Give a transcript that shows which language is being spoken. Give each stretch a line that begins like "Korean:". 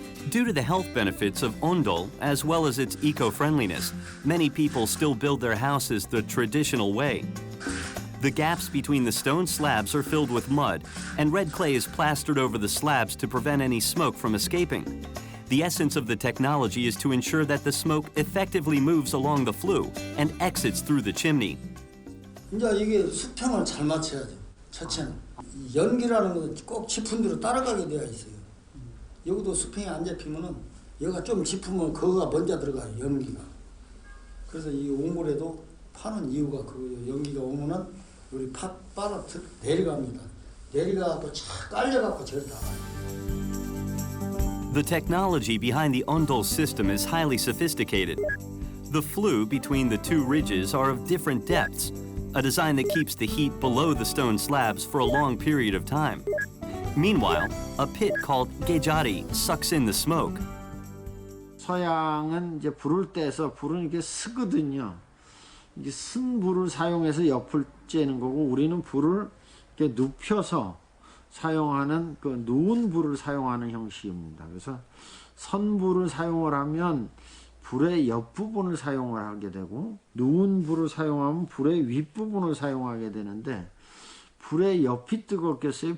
English: Due to the health benefits of Ondol, as well as its eco-friendliness, many people still build their houses the traditional way. The gaps between the stone slabs are filled with mud, and red clay is plastered over the slabs to prevent any smoke from escaping. The essence of the technology is to ensure that the smoke effectively moves along the flue and exits through the chimney.
Korean: 이제 이게 수평을 잘 맞춰야 돼요. 첫째는 연기라는 것은 꼭 짚은 대로 따라가게 되어 있어요. 여기도 수평이 안 잡히면은 여기가 좀 짚으면 그거가 먼저 들어가요. 연기가. 그래서 이 옹골에도 파는 이유가 그 연기가 오면은 우리 파 빨아 내려갑니다. 내려가고 착 깔려갖고 저리 나가요.
English: The technology behind the Ondol system is highly sophisticated. The flue between the two ridges are of different depths, a design that keeps the heat below the stone slabs for a long period of time. Meanwhile, a pit called gejari sucks in the smoke.
Korean: 서양은 이제 불을 떼서 불은 이렇게 쓰거든요. 이게 쓴 불을 사용해서 옆을 쬐는 거고 우리는 불을 이렇게 눕혀서 사용하는 그 누운 불을 사용하는 형식입니다. 그래서 선불을 사용을 하면 불의 옆부분을 사용을 하게 되고 누운 불을 사용하면 불의 윗부분을 사용하게 되는데 불의 옆이 뜨겁겠어요?